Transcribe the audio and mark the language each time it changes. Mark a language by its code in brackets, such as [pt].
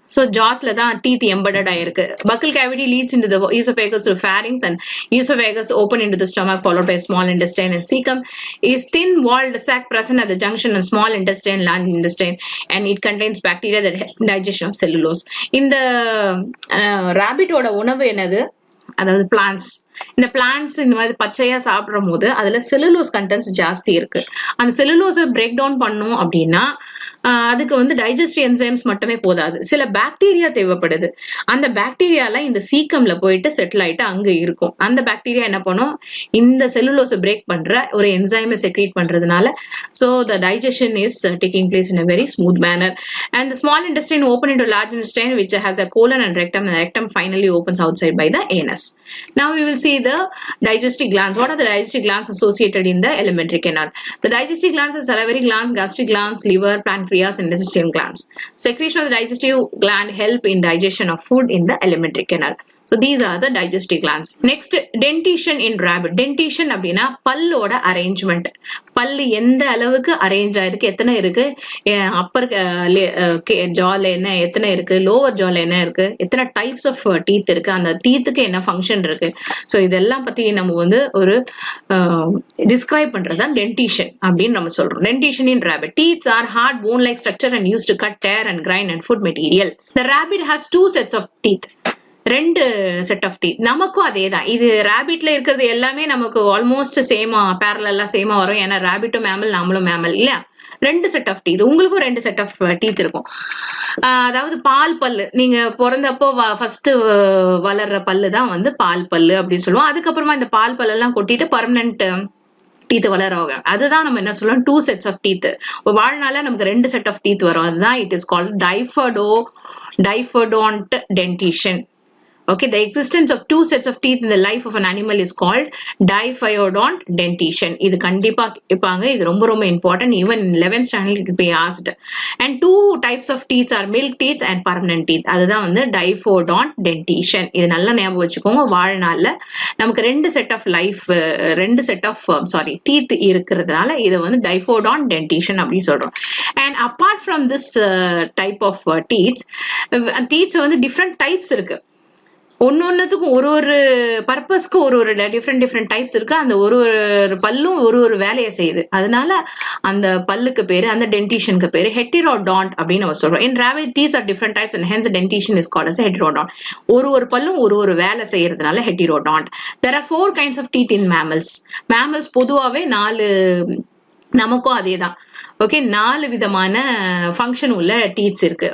[ta] So jaws la தான் teeth embedded ஆயிருக்கு. [en] Buccal cavity leads into the esophagus to pharynx, and esophagus open into the stomach followed by small intestine, and cecum is thin walled sac present at the junction of small intestine, large intestine, and it contains bacteria that help digestion of cellulose. [ta] இந்த rabbit ஓட உணவு என்னது? அதாவது plants. இந்த plants இந்த மாதிரி பச்சையா சாப்பிடும் போது அதுல செல்லுலோஸ் கண்டென்ட்ஸ் ஜாஸ்தி இருக்கு. அந்த செல்லுலோஸை பிரேக் டவுன் பண்ணும் அப்படின்னா அதுக்கு வந்து டைஜஸ்டிவ் என்சைம்ஸ் மட்டுமே போதாது, சில பாக்டீரியா தேவைப்படுது. அந்த பாக்டீரியால இந்த சீக்கம்ல போயிட்டு செட்டில் ஆயிட்டு அங்க இருக்கும். அந்த பாக்டீரியா என்ன பண்ணும், இந்த செல்லுலோஸை பிரேக் பண்ற ஒரு என்சைமை செக்ரீட் பண்றதுனால [en] so the digestion is taking place in a very smooth manner. And the small intestine open into large intestine which has a colon and rectum, and the rectum finally opens outside by the anus. Now we will see the digestive glands. What are the digestive glands associated in the alimentary canal? The digestive glands are salivary glands, gastric glands, liver, pancreas and intestinal glands. Secretion of the digestive gland help in digestion of food in the alimentary canal. So these are the digestive glands. Next, dentition in rabbit. [ta] Dentition அப்படினா பல்லோட arrangement. பல்லு எந்த அளவுக்கு arrange ஆயிருக்கு, எத்தனை இருக்கு, அப்பர் ஜால என்ன எத்தனை இருக்கு, லோவர் ஜால என்ன இருக்கு, எத்தனை டைப்ஸ் ஆஃப் டீத் இருக்கு, அந்த டீத்துக்கு என்ன ஃபங்க்ஷன் இருக்கு. ஸோ இதெல்லாம் பத்தி நம்ம வந்து ஒரு டிஸ்கிரைப் பண்றதுதான் டென்டிஷன் அப்படின்னு நம்ம சொல்றோம். Dentition in rabbit. [en] Teeth are hard bone-like structure and used to cut, tear and grind and food material. The rabbit has two sets of teeth. [ta] ரெண்டு செட் ஆஃப் டீத். நமக்கும் அதே தான். இது ரேபிட்ல இருக்கிறது எல்லாமே நமக்கு ஆல்மோஸ்ட் சேமா பேரலா சேமா வரும். ஏன்னா ரேபிட்டும் மேமல், நாமளும் மேமல் இல்லையா. ரெண்டு செட் ஆஃப் டீத். உங்களுக்கும் ரெண்டு செட் ஆஃப் டீத் இருக்கும். அதாவது பால் பல்லு, நீங்க பிறந்தப்போ ஃபர்ஸ்ட் வளர்ற பல்லு தான் வந்து பால் பல்லு அப்படின்னு சொல்லுவோம். அதுக்கப்புறமா இந்த பால் பல்லு எல்லாம் கொட்டிட்டு பர்மனன்ட் டீத் வளரவங்க. அதுதான் நம்ம என்ன சொல்லுவோம், டூ செட்ஸ் ஆஃப் டீத். வாழ்நாள நமக்கு ரெண்டு செட் ஆஃப் டீத் வரும். [en] அதுதான் it is called diphyodont dentition. Okay, the existence of two sets of teeth in the life of an animal is called diphyodont dentition. [ta] இது கண்டிப்பா கேட்பாங்க. இது ரொம்ப ரொம்ப important. [en] Even in 11th standard it will be asked. And two types of teeth are milk teeth and permanent teeth. [ta] அதுதான் வந்து diphyodont dentition. இது நல்லா ஞாபகம் வச்சுக்கோங்க. வாழ்நாள்ல நமக்கு ரெண்டு செட் ஆஃப் டீத் இருக்கிறதுனால இதை வந்து diphyodont dentition அப்படின்னு சொல்றோம். [en] And apart from this type of teeth வந்து different types இருக்கு. [ta] ஒன்னொன்னுக்கும் ஒரு ஒரு பர்பஸ்க்கு ஒரு ஒரு டிஃப்ரெண்ட் டைப்ஸ் இருக்கு. அந்த ஒரு ஒரு பல்லும் ஒரு ஒரு வேலையை செய்யுது. அதனால அந்த பல்லுக்கு பேரு, அந்த டென்டிஷனுக்கு பேரு ஹெட்டிரோடான்ட் அப்படின்னு நம்ம சொல்றோம். [en] In rabbit, teeth are different types and hence dentition is called as heterodont. [ta] ஒரு பல்லும் ஒரு ஒரு வேலை செய்யறதுனால heterodont. [en] There are 4 kinds of teeth in mammals. [ta] Mammals பொதுவாவே 4, நமக்கும் அதேதான். ஓகே, 4 விதமான ஃபங்க்ஷன் உள்ள டீத்ஸ் இருக்கு.